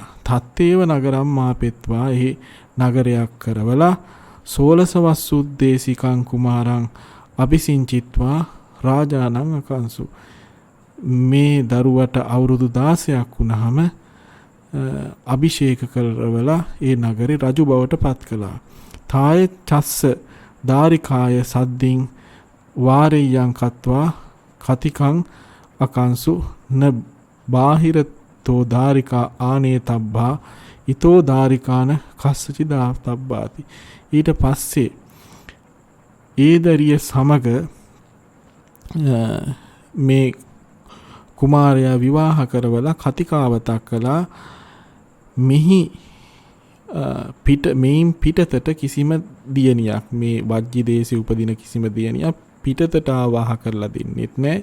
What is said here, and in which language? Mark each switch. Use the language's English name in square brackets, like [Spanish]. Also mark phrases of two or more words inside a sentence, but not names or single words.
[Pali] තත්තේව නගරම් මාපෙත්වා [Sinhala] එහි නගරයක් කරවලා [Pali] සෝලසවස්සුද්දේශිකං කුමාරං අபிසිංචිත්වා රාජානං අකංසු. [Sinhala] මේ දරුවට අවුරුදු 16ක් වුණාම අභිෂේක කරවලා ඒ නගරේ රජු බවට පත් කළා. [Pali] තාය චස්ස දාරිකාය සද්දින් වාරෙය්‍යං කତ୍වා කතිකං අකංසු න බාහිරතෝ දාරිකා ආනේතබ්බා ඊතෝ දාරිකාන කස්සචි දාතබ්බාති. [Sinhala] ඊට පස්සේ ඒදරිය සමග මේ කුමාරයා විවාහ කරවලා කතිකාවතක් කළා. මෙහි මෙයින් පිටතට කිසිම දියණියක් මේ වජ්ජි දේශේ උපදින කිසිම දියණියක් පිටතට ආවාහ කරලා දෙන්නෙත් නැහැ.